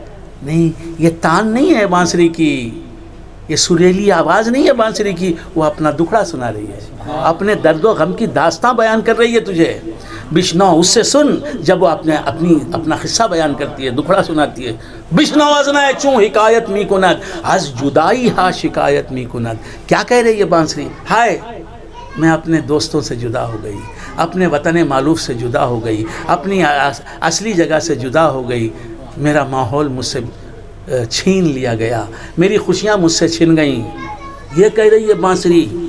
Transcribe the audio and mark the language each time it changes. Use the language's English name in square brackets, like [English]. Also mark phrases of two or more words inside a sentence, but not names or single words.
[Urdu] نہیں، یہ تان نہیں ہے بانسری کی، یہ سریلی آواز نہیں ہے بانسری کی، وہ اپنا دکھڑا سنا رہی ہے، اپنے درد و غم کی داستان بیان کر رہی ہے تجھے۔ بشنو اس سے سن جب وہ اپنا قصہ بیان کرتی ہے، دکھڑا سناتی ہے۔ [Persian] بشنو ازنائے چوں حکایت می کند، از جدائی ہا شکایت می کند۔ [Urdu] کیا کہہ رہی ہے بانسری؟ ہائے میں اپنے دوستوں سے جدا ہو گئی، اپنے وطن مالوف سے جدا ہو گئی، اپنی اصلی جگہ سے جدا ہو گئی، میرا ماحول مجھ سے چھین لیا گیا، میری خوشیاں مجھ سے چھن گئیں. یہ کہہ رہی ہے بانسری.